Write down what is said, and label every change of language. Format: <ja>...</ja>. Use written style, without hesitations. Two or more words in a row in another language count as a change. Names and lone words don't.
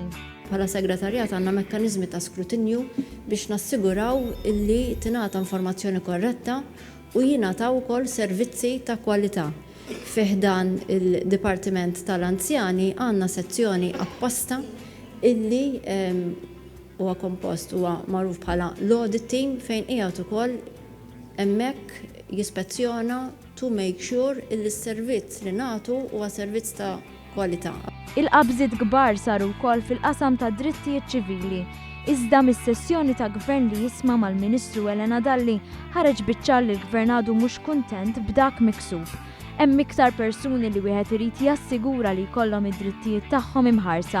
<mt>Bħala segretarjat għandna mekkaniżmi ta' skrutinju biex nassiguraw illi tingħata informazzjoni korretta u jingħataw ukoll servizzi ta' kwalità. Fih dan il-Dipartiment tal-Anzjani għandna sezzjoni apposta illi huwa kompost huwa magħruf bħala l-</mt> <en>audit team</en> <mt>fejn qiegħed ukoll hemmhekk jispezzjona</mt> <en>to make sure</en> <mt>illi s-servizz li nagħtu huwa servizz ta' kwalità. Il-qabżiet kbar saru wkoll fil-qasam ta' drittijiet ċivili. Iżda mis-sessjoni ta' gvern li jisma' mal-Ministru Elena Dalli ħareġ biċ-ċar li l-Gvern għadu mhux kuntent b'dak miksub. Hemm iktar persuni li wieħed irid jassigura li jkollhom id-drittijiet tagħhom imħarsa.</mt>